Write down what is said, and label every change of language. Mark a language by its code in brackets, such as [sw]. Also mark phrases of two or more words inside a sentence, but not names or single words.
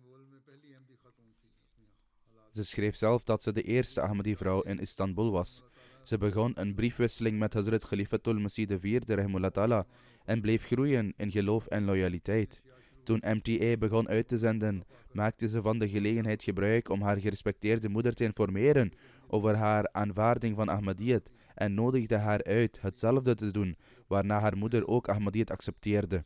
[nl] Ze schreef zelf dat ze de eerste Ahmadi-vrouw in Istanbul was. Ze begon een briefwisseling met Hazrat Khalifatul Masih IV [ar] رحمه الله تعالى [nl] en bleef groeien in geloof en loyaliteit. Toen MTA begon uit te zenden, maakte ze van de gelegenheid gebruik om haar gerespecteerde moeder te informeren over haar aanvaarding van Ahmadiyyat en nodigde haar uit hetzelfde te doen, waarna haar moeder ook Ahmadiyyat accepteerde.